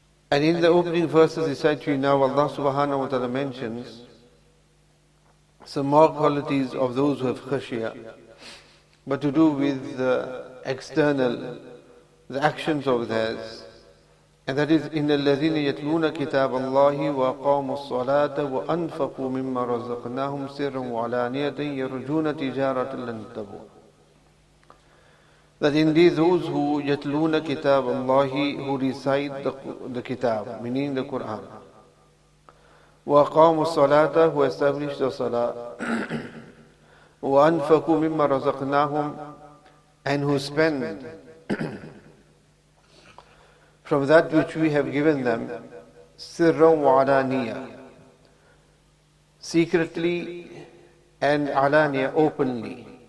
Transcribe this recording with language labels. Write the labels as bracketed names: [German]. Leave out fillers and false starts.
[English] And in the opening verses recited to you now, Allah Subhanahu wa Ta'ala mentions some more qualities of those who have khashiyya, but to do with the external, the actions of theirs. And that is, [Arabic] إِنَّ الَّذِينَ يَتْلُونَ كِتَابَ اللَّهِ وَأَقَامُوا الصَّلَاةَ وَأَنْفَقُوا مِمَّا رَزَقْنَاهُمْ سِرًّا وَعَلَانِيَةً يَرْجُونَ تِجَارَةً لَنْ تَبُورَ. [English] That indeed those who [Arabic] يَتْلُونَ كِتَابَ اللَّهِ, [English] who recite the kitab, meaning the Qur'an, [Arabic] وَأَقَامُوا الصَّلَاةَ, [English] who establish the salah, [Arabic] وَأَنْفَقُوا مِمَّا رَزَقْنَاهُمْ, [English] and who spend from that which we have given them, [Arabic] sirran wa alaniya, [English] secretly and alaniya, openly.